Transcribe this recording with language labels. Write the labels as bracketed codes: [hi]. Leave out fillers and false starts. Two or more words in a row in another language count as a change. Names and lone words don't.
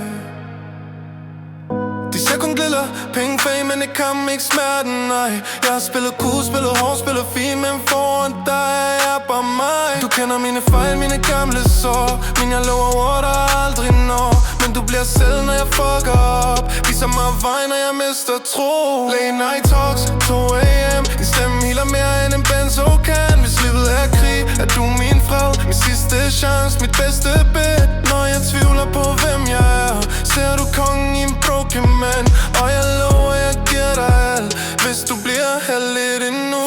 [da] De ser kun glitter, penge, fame, men det kan ikke smerten, nej. Jeg har spillet cool, spillet hårdt, spillet fint, men foran dig er jeg bare mig. Du kender mine fejl, mine gamle sår, men jeg lover ord, der aldrig når. Men du bliver selv, når jeg fucker op. Viser mig vej, når jeg mister tro. [en] Late night talks, 2 AM. [da] Din stemme healer mere end en benzo kan. Hvis livet er krig, er du min fred. Min sidste chance, mit bedste bet. Når jeg tvivler på, hvem jeg er, ser du kongen i en [en] broken man. [da] Og jeg lover, jeg giver dig alt, hvis du bliver her lidt endnu.